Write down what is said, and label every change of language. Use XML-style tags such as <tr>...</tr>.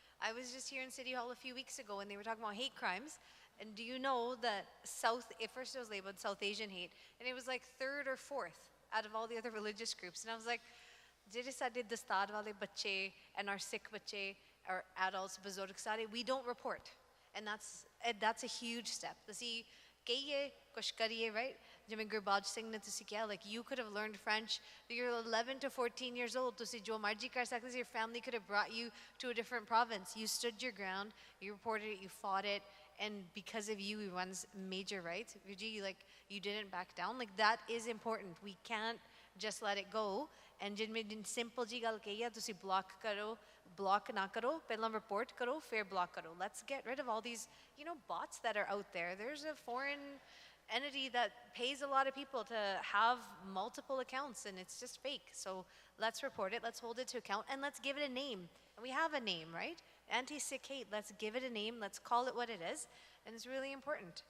<en>I was just here in City Hall a few weeks ago, and they were talking about hate crimes. And do you know that first it was labeled South Asian hate, and it was like 3rd or 4th out of all the other religious groups. And I was like,</en> <pa>ਜਿਹੜੇ ਸਾਡੇ ਦਸਤਾਰ ਵਾਲੇ ਬੱਚੇ</pa> <en>and our sick</en> <pa>ਬੱਚੇ,</pa> <en>our adults,</en> <pa>ਬਜ਼ੁਰਗ ਸਾਰੇ,</pa> <en>we don't report. And that's a huge step.</en> <pa>ਤੁਸੀਂ ਕਹੀਏ ਕੁਛ ਕਰੀਏ,</pa> <en>right?</en> <pa>ਜਿਵੇਂ ਗੁਰਬਾਜ ਸਿੰਘ ਨੇ ਤੁਸੀਂ ਕਿਹਾ,</pa> <en>like you could have learned French. You're 11 to 14 years old.</en> <pa>ਤੁਸੀਂ ਜੋ ਮਰਜ਼ੀ ਕਰ ਸਕਦੇ ਸੀ.</pa> <en>Your family could have brought you to a different province. You stood your ground. You reported it. You fought it. And because of you, we won major rights. You didn't back down. Like that is important. We can't just let it go. And</en> <pa>ਜਿਵੇਂ simple ਜੀ ਗੱਲ ਕਹੀ ਆ, ਤੁਸੀਂ block ਨਾ ਕਰੋ, ਪਹਿਲਾਂ report ਕਰੋ, ਫਿਰ block ਕਰੋ.</pa> <en>Let's get rid of all these, bots that are out there. There's a foreign entity that pays a lot of people to have multiple accounts, and it's just fake. So let's report it, let's hold it to account, and let's give it a name. And we have a name, right? Anti-sick hate, let's give it a name, let's call it what it is, and it's really important.</en>